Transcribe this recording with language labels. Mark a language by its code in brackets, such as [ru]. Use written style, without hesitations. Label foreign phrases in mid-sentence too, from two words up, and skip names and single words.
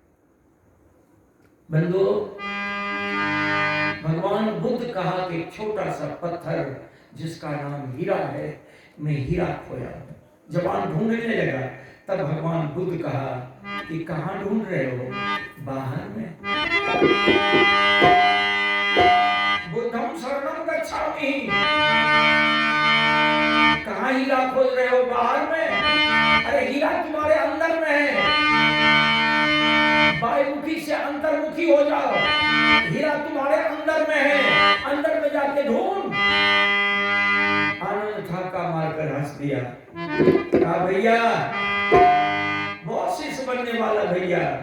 [hi] बंधु, भगवान बुद्ध कहा कि छोटा सा पत्थर जिसका नाम हीरा है, मैं हीरा खोया हूं। जवान ढूंढने लगा तब भगवान बुद्ध कहा कि कहां ढूंढ रहे हो? बाहर में। [pi] बुद्धम शरणम गच्छामि। [hi] कहां हीरा खोज रहे हो? बाहर में। अरे हीरा तुम्हारे अंदर में है। बाह्यमुखी से अंतर्मुखी हो जाओ, हीरा तुम्हारे अंदर में है, अंदर में जाके ढूंढ। आनंद ठाका मारकर हंस दिया, कहा भैया बहुत शिष्य बनने वाला भैया।